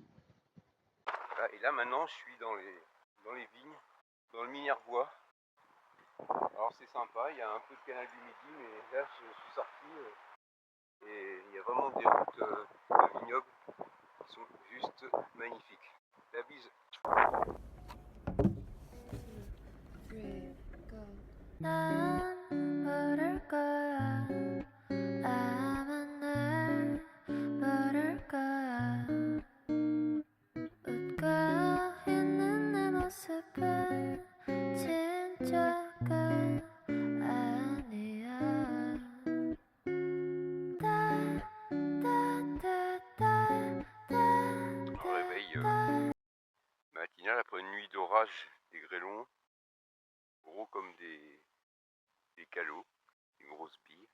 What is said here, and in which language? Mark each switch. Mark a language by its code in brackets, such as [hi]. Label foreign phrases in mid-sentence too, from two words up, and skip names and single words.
[fr] Ah, et là maintenant, je suis dans les vignes, dans le Minervois. Alors c'est sympa, il y a un peu de canal du Midi, mais là je suis sorti et il y a vraiment des routes de vignobles qui sont juste magnifiques. La bise. [ko] 난 부를 거야 아마 날 부를 거야 웃고 있는 내 모습은 진짜가 아니야 [fr] Réveil matinal après une nuit d'orage, des grêlons, gros comme des calots, des grosses billes.